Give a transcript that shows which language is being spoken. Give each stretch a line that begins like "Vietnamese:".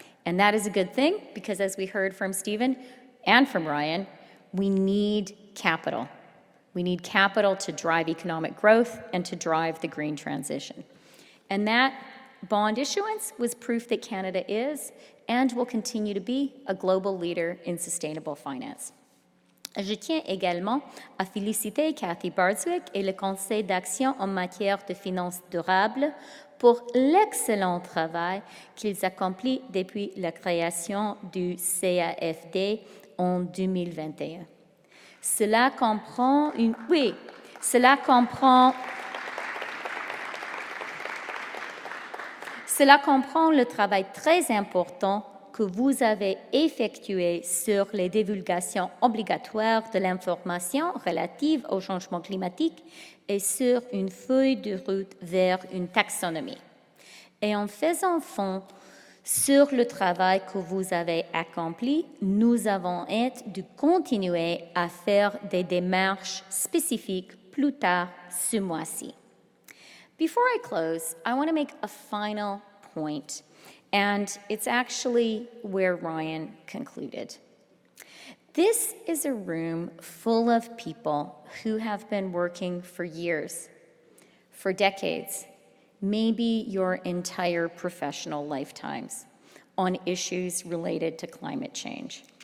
English: And that is a good thing because, as we heard from Stephen and from Ryan, we need capital. We need capital to drive economic growth and to drive the green transition. And that bond issuance was proof that Canada is and will continue to be a global leader in sustainable finance.
French: Je tiens également à féliciter Kathy Bardswick et le Conseil d'action en matière de finances durables pour l'excellent travail qu'ils accomplissent depuis la création du CAFD en 2021. Cela comprend le travail très important que vous avez effectué sur les divulgations obligatoires de l'information relative au changement climatique et sur une feuille de route vers une taxonomie. Et en faisant fond sur le travail que vous avez accompli, nous avons hâte de continuer à faire des démarches spécifiques plus tard ce mois-ci.
English: Before I close, I want to make a final point, and it's actually where Ryan concluded. This is a room full of people who have been working for years, for decades, maybe your entire professional lifetimes, on issues related to climate change.